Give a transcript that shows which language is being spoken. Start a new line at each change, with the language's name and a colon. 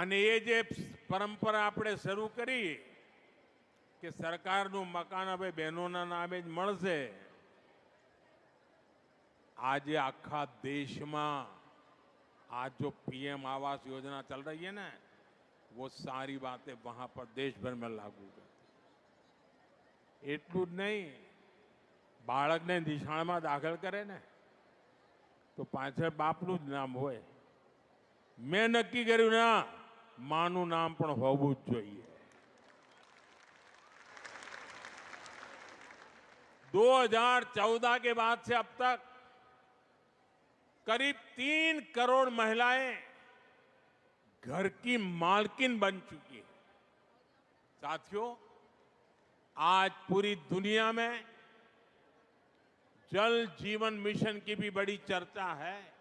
Gujarati: અને એ જે પરંપરા આપણે શરૂ કરી કે સરકારનું મકાન હવે બહેનોના નામે જ મળશે, આજે આખા દેશમાં
Hindi: आज जो पीएम आवास योजना चल रही है ना, वो सारी बातें वहां पर देश भर में लागू कर।
Gujarati: એટલું જ નહીં, બાળકને નિશાળમાં દાખલ કરે ને તો પાછળ બાપનું જ નામ હોય. મેં નક્કી કર્યું ના, માનું નામ પણ હોવું જ જોઈએ.
Hindi: 2014 के बाद से अब तक करीब 3 करोड़ महिलाएं घर की मालकिन बन चुकी है. साथियों, आज पूरी दुनिया में जल जीवन मिशन की भी बड़ी चर्चा है.